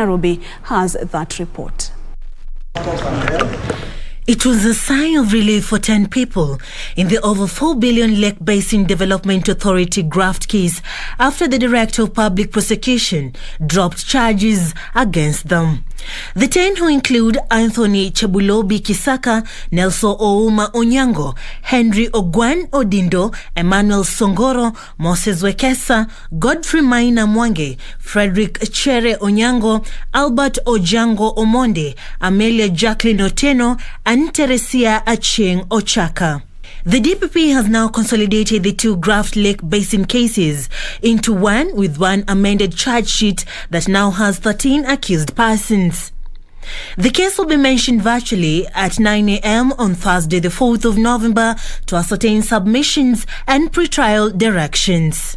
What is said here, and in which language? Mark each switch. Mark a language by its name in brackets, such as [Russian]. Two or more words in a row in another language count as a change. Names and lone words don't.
[English] Sarafina Ruby has that report. It was a sigh of relief for 10 people in the over 4 billion Lake Basin Development Authority graft case after the Director of Public Prosecution dropped charges against them. The 10, who include Anthony Chebulobi Kisaka, Nelson Ouma Onyango, Henry Ogwan Odindo, Emmanuel Songoro, Moses Wekesa, Godfrey Maina Mwange, Frederick Chere Onyango, Albert Ojango Omonde, Amelia Jacqueline Oteno, and Teresia Achieng Ochaka. The DPP has now consolidated the 2 Graft Lake Basin cases into one, with one amended charge sheet that now has 13 accused persons. The case will be mentioned virtually at 9 a.m. on Thursday, the 4th of November, to ascertain submissions and pretrial directions.